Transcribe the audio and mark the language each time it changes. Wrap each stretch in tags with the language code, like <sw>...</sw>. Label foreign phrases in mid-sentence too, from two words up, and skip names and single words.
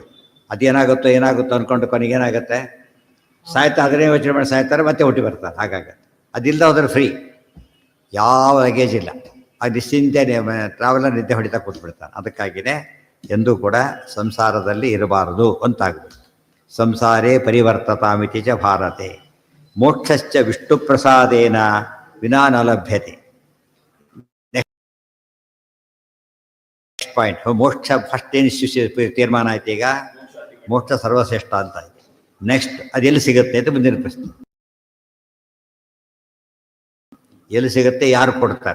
<kn>ಅದೇನಾಗುತ್ತೋ ಏನಾಗುತ್ತೋ ಅಂದ್ಕೊಂಡು ಕೊನೆಗೆ ಏನಾಗುತ್ತೆ, ಸಾಯ್ತಾ ಅದನ್ನೇ ಯೋಚನೆ ಮಾಡಿ ಸಾಯ್ತಾರೆ, ಮತ್ತೆ ಹುಟ್ಟಿ ಬರ್ತಾರೆ. ಹಾಗಾಗತ್ತೆ. ಅದಿಲ್ಲದ ಹೋದ್ರೆ ಫ್ರೀ, ಯಾವ ಲಗೇಜ್ ಇಲ್ಲ, ಅದು ನಿಶ್ಚಿಂತೆ ಟ್ರಾವೆಲರ್ ನಿದ್ದೆ ಹೊಡಿತಾ ಕೂತ್ಬಿಡ್ತಾನೆ. ಅದಕ್ಕಾಗಿಯೇ ಎಂದೂ ಕೂಡ ಸಂಸಾರದಲ್ಲಿ ಇರಬಾರದು ಅಂತಾಗಬೇಕು.</kn> <sa>ಸಂಸಾರೇ ಪರಿವರ್ತತಾಮಿತಿ ಚ ಭಾರತೆ ಮೋಕ್ಷಶ್ಚ ವಿಷ್ಣು ಪ್ರಸಾದೇನ ವಿನಾ ನ ಲಭ್ಯತೆ.</sa> <en>next point,</en> <kn>ಮೋಕ್ಷ ಫಸ್ಟ್ ಏನು ತೀರ್ಮಾನ ಆಯ್ತು, ಈಗ ಮೋಕ್ಷ ಸರ್ವಶ್ರೇಷ್ಠ ಅಂತ ಆಯ್ತು. ನೆಕ್ಸ್ಟ್ ಅದೆಲ್ಲಿ ಸಿಗುತ್ತೆ ಅಂತ ಮುಂದಿನ ಪ್ರಶ್ನೆ. ಎಲ್ಲಿ ಸಿಗುತ್ತೆ, ಯಾರು ಕೊಡ್ತಾರೆ?</kn>